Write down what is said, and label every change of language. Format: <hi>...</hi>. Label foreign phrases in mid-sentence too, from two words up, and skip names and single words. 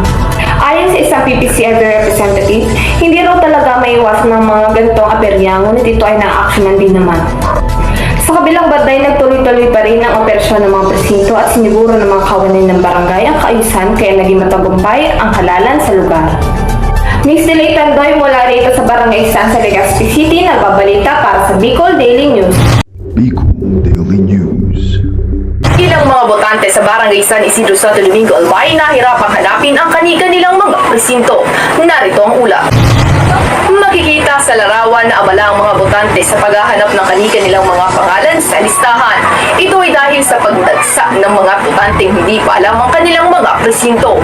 <tl>Ayon sa isang PPCRB representative, hindi raw talaga maiwasan ng mga ganitong aberya, ngunit ito ay na-actionan din naman. Sa kabilang banday, nagtuloy-tuloy pa rin ang operasyon ng mga presinto at siniguro ng mga kawanan ng barangay ang kaayusan kaya naging matagumpay ang halalan sa lugar. Miss Delay Tandoy mula rito sa Barangay Stanza, Legazpi City, nagbabalita para sa Bicol Daily News. Bicol Daily News. Ilang mga botante sa Barangay San Isidro Santo Domingo, Albay nahirapang hanapin ang kani-kanilang mga presinto. Narito ang ulat. Makikita sa larawan na abala ang mga botante sa paghahanap ng kani-kanilang mga pangalan sa listahan. Ito ay dahil sa pagdagsa ng mga botanteng hindi pa alam ang kanilang mga presinto.</tl>